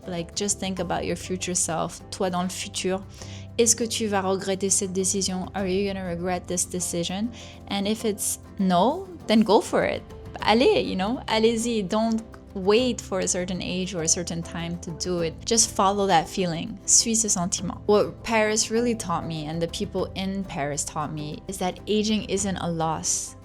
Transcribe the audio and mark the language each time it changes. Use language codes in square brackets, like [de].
[en] Like, just think about your future self. [fr] Toi dans le futur, est-ce que tu vas regretter cette décision? [en] Are you gonna regret this decision? And if it's no, then go for it. [fr] Allez, allez-y. [en] Don't wait for a certain age or a certain time to do it. Just follow that feeling. [fr] Suis ce sentiment. [en] What Paris really taught me, and the people in Paris taught me, is that aging isn't a loss.